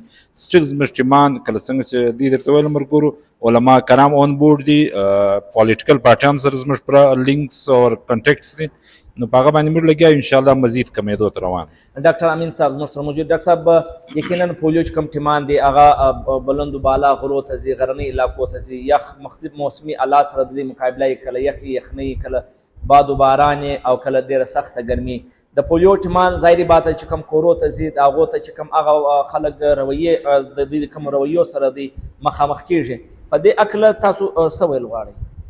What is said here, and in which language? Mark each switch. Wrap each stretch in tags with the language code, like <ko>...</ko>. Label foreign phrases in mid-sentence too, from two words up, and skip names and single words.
<ps>سټل زموږ ټیمان کله څنګه چې دی درته ویل ملګرو علما کرام</ps> <en>on board</en> <ps>دي، پولیټیکل پارټیانو سره زموږ پوره لینکس او کنټیکټس دي، نو په هغه باندې موږ لګیا یو انشاءالله مزید کمیدو ته روان. ډاکټر امین صاحب زموږ سره موجود. ډاکټر صاحب یقینا پولیو چې کوم ټیمان دی هغه</ps> <fa>بلند و بالا</fa> <ps>غرو ته ځي، غرنۍ علاقو ته ځي، یخ مختلف موسمي حالات سره د دې مقابله یې کله یخي یخنۍ، کله باد و باران او کله ډېره سخته ګرمي. د پولیو ټیمان</ps> <ur>ظاهري بات</ur> <ps>چې کوم کورو ته ځي د هغو ته چې کوم هغه خلک رویې د دې کوم رویو سره دی مخامخ کېږي، په دې هکله تاسو څه ویل غواړئ؟</ps>